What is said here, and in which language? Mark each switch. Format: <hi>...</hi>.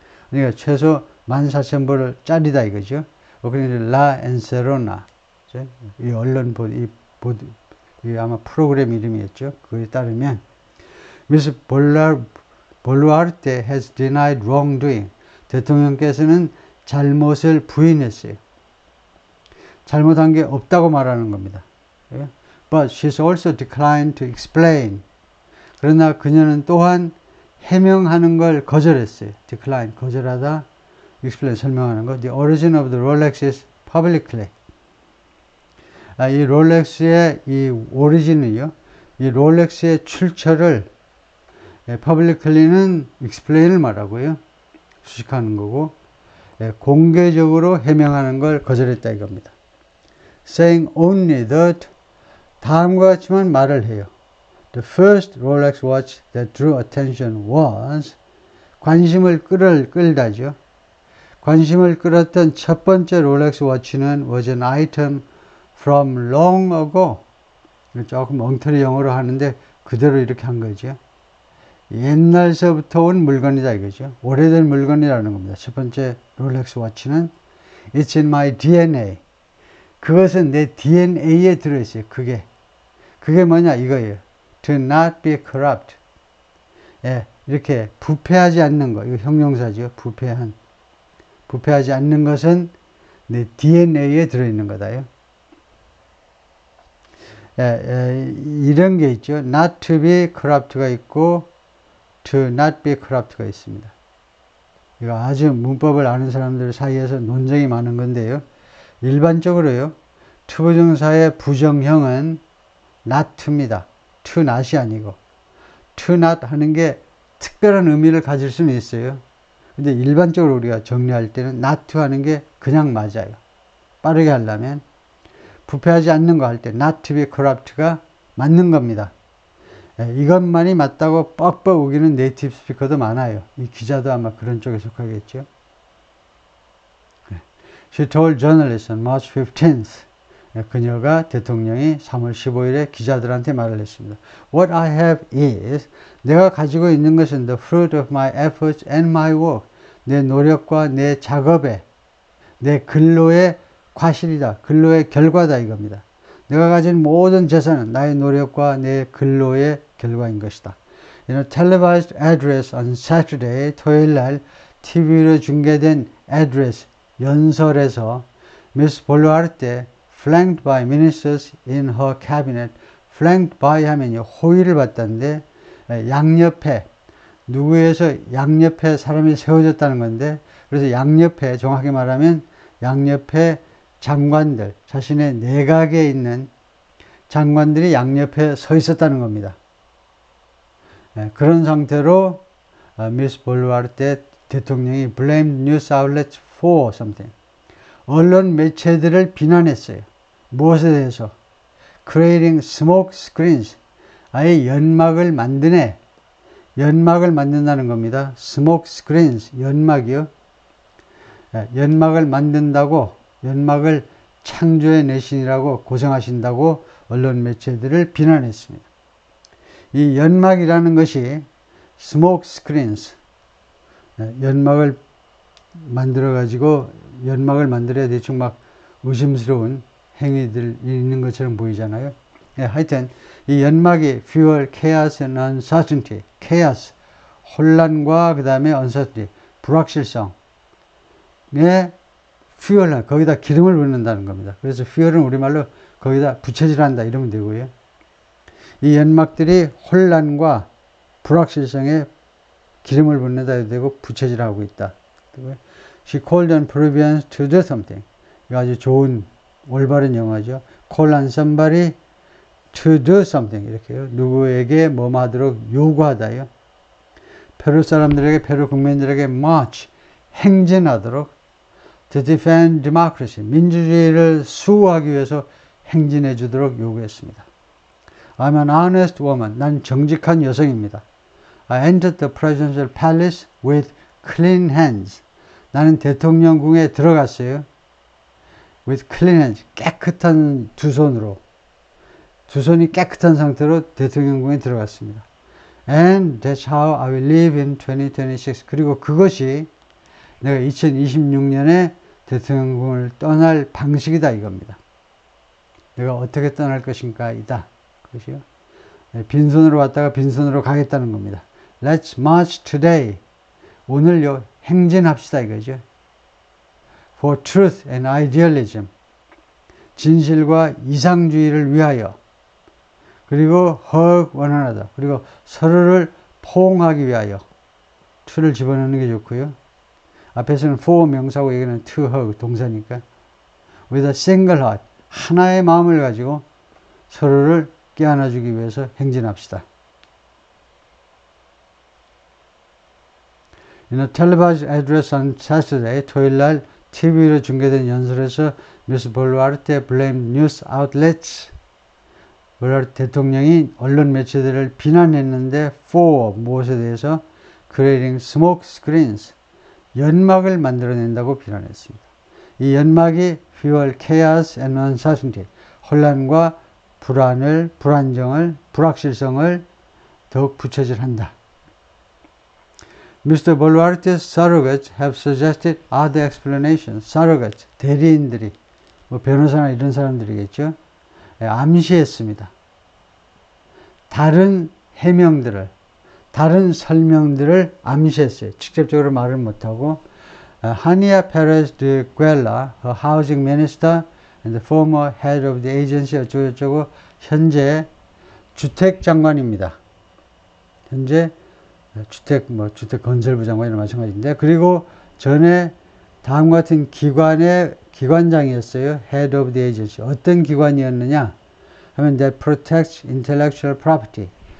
<ko>그러니까 최소 14,000불을 짜리다 이거죠. 그러니까 라 엔세로나 이 언론 보도 이 아마 프로그램 이름이었죠. 그에 따르면</ko> <en>Miss Boluarte has denied wrongdoing.</en> <ko>대통령께서는 잘못을 부인했어요. 잘못한 게 없다고 말하는 겁니다.</ko> <en>But she's also declined to explain.</en> <ko>그러나 그녀는 또한 해명하는 걸 거절했어요. decline, 거절하다, explain, 설명하는 거.</ko> <en>The origin of the Rolex is publicly.</en> <ko>이 롤렉스의 이 오리진은요, 이 롤렉스의 출처를 publicly는 explain을 말하고요. 수식하는 거고, 공개적으로 해명하는 걸 거절했다 이겁니다.</ko> <en>Saying only that</en> <ko>다음과 같이만 말을 해요.</ko> <en>The first Rolex watch that drew attention was</en> <ko>관심을 끌다죠. 관심을 끌었던 첫 번째 롤렉스 워치는</ko> <en>was an item from long ago.</en> <ko>조금 엉터리 영어로 하는데 그대로 이렇게 한 거죠. 옛날서부터 온 물건이다 이거죠. 오래된 물건이라는 겁니다. 첫 번째 롤렉스 워치는</ko> <en>It's in my DNA.</en> <ko>그것은 내 DNA에 들어있어요. 그게 뭐냐 이거예요.</ko> <en>to not be corrupt.</en> <ko>예, 이렇게 부패하지 않는 거, 이거 형용사죠. 부패하지 않는 것은 내 DNA에 들어있는 거다요. 이런 게 있죠.</ko> <en>not to be corrupt</en> <ko>가 있고</ko> <en>to not be corrupt</en> <ko>가 있습니다. 이거 아주 문법을 아는 사람들 사이에서 논쟁이 많은 건데요. 일반적으로요. 투부정사의 부정형은 not to입니다. to not이 아니고 to not 하는 게 특별한 의미를 가질 수는 있어요. 근데 일반적으로 우리가 정리할 때는 not to 하는 게 그냥 맞아요. 빠르게 하려면 부패하지 않는 거 할 때</ko> <en>not to be corrupt</en> <ko>가 맞는 겁니다. 이것만이 맞다고 뻑뻑 우기는 네이티브 스피커도 많아요. 이 기자도 아마 그런 쪽에 속하겠죠.</ko> <en>She told journalists on March 15th.</en> <ko>그녀가 대통령이 3월 15일에 기자들한테 말을 했습니다.</ko> <en>What I have is,</en> <ko>내가 가지고 있는 것은</ko> <en>the fruit of my efforts and my work.</en> <ko>내 노력과 내 작업의, 내 근로의 과실이다. 근로의 결과다 이겁니다. 내가 가진 모든 재산은 나의 노력과 내 근로의 결과인 것이다.</ko> <en>In a televised address on Saturday,</en> <ko>토요일 날 TV로 중계된 address, 연설에서 Miss 볼루아르테</ko> <en>flanked by ministers in her cabinet,</en> <ko>flanked by 하면 호위를 받다는데 양옆에 누구에서 양옆에 사람이 세워졌다는 건데 그래서 양옆에 정확히 말하면 양옆에 장관들 자신의 내각에 있는 장관들이 양옆에 서 있었다는 겁니다. 그런 상태로</ko> <en>미스 볼루아르테 대통령이 blamed news outlets for something.</en> <ko>언론 매체들을 비난했어요. 무엇에 대해서?</ko> <en>Creating smoke screens.</en> <ko>아예 연막을 만드네. 연막을 만든다는 겁니다.</ko> <en>smoke screens.</en> <ko>연막이요. 연막을 만든다고, 연막을 창조해내시느라고 고생하신다고 언론 매체들을 비난했습니다. 이 연막이라는 것이</ko> <en>smoke screens.</en> <ko>연막을 만들어가지고 연막을 만들어야 대충 막 의심스러운 행위들이 있는 것처럼 보이잖아요. 하여튼 이 연막이</ko> <en>fuel, chaos and uncertainty.</en> <ko>chaos, 혼란과 그 다음에 uncertainty, 불확실성에 fuel, 거기다 기름을 붓는다는 겁니다. 그래서 fuel은 우리말로 거기다 부채질한다 이러면 되고요. 이 연막들이 혼란과 불확실성에 기름을 붓는다 해도 되고 부채질하고 있다.</ko> <en>She called on Peruvians to do something.</en> <ko>이거 아주 좋은 올바른 영어죠.</ko> <en>Call on somebody to do something.</en> <ko>이렇게요. 누구에게 뭐 하도록 요구하다요. 페루 사람들에게, 페루 국민들에게 march, 행진하도록</ko> <en>to defend democracy.</en> <ko>민주주의를 수호하기 위해서 행진해 주도록 요구했습니다.</ko> <en>I'm an honest woman.</en> <ko>난 정직한 여성입니다.</ko> <en>I entered the presidential palace with clean hands.</en> <ko>나는 대통령궁에 들어갔어요.</ko> <en>With clean hands.</en> <ko>깨끗한 두 손으로. 두 손이 깨끗한 상태로 대통령궁에 들어갔습니다.</ko> <en>And that's how I will live in 2026.</en> <ko>그리고 그것이 내가 2026년에 대통령궁을 떠날 방식이다 이겁니다. 내가 어떻게 떠날 것인가 이다. 그것이요. 빈손으로 왔다가 빈손으로 가겠다는 겁니다.</ko> <en>Let's march today.</en> <ko>오늘요 행진합시다 이거죠.</ko> <en>For truth and idealism.</en> <ko>진실과 이상주의를 위하여.</ko> <en>그리고 hug one another.</en> <ko>그리고 서로를 포옹하기 위하여. to를 집어넣는 게 좋고요. 앞에서는 for 명사고 여기는 to hug 동사니까.</ko> <en>With a single heart.</en> <ko>하나의 마음을 가지고 서로를 깨안아주기 위해서 행진합시다.</ko> <en>In a televised address on Saturday,</en> <ko>토요일 날 TV로 중계된 연설에서</ko> <en>미스 볼루아르테 blamed news outlets.</en> <ko>볼루아르테 대통령이 언론 매체들을 비난했는데 for 무엇에 대해서</ko> <en>creating smoke screens.</en> <ko>연막을 만들어낸다고 비난했습니다. 이 연막이</ko> <en>fuel, chaos and uncertainty.</en> <ko>혼란과 불안을, 불안정을, 불확실성을 더욱 부채질한다.</ko> <en>Mr. Boluarte's surrogates have suggested other explanations.</en> <ko>surrogates, 대리인들이, 뭐 변호사나 이런 사람들이겠죠. 암시했습니다. 다른 해명들을, 다른 설명들을 암시했어요. 직접적으로 말을 못하고</ko> <en>하니아 페레스 드 구엘라, her housing minister and the former head of the agency</en> <ko>어쩌고저쩌고 현재 주택 장관입니다. 현재 주택 건설부 장관이나 마찬가지인데, 그리고 전에 다음과 같은 기관의 기관장이었어요.</ko> <en>Head of the agency.</en> <ko>어떤 기관이었느냐 하면</ko> <en>that protects intellectual property.</en>